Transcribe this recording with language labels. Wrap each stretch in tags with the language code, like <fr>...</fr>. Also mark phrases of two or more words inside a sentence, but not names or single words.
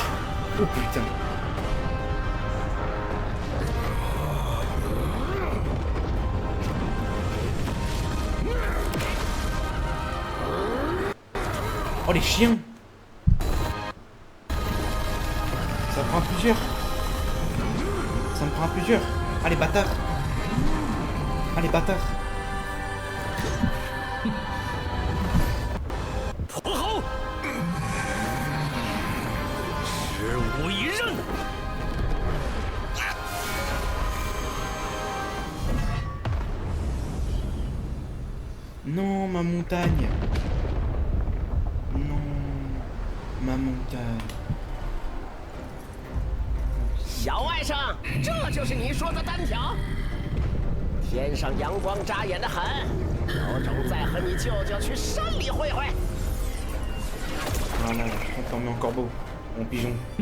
<fr>Oh putain. Oh les chiens. Ça me prend plusieurs. Ça me prend plusieurs. Ah les bâtards. Ah les bâtards.</fr> <zh>驼侯，十无一刃。</zh> <fr>Non, ma montagne. Non, ma montagne.</fr> <zh>小外甥，这就是你说的单挑？天上阳光扎眼的很，有种再和你舅舅去山里会会。</zh> <fr>Voilà, on t'en met en corbeau, en pigeon.</fr>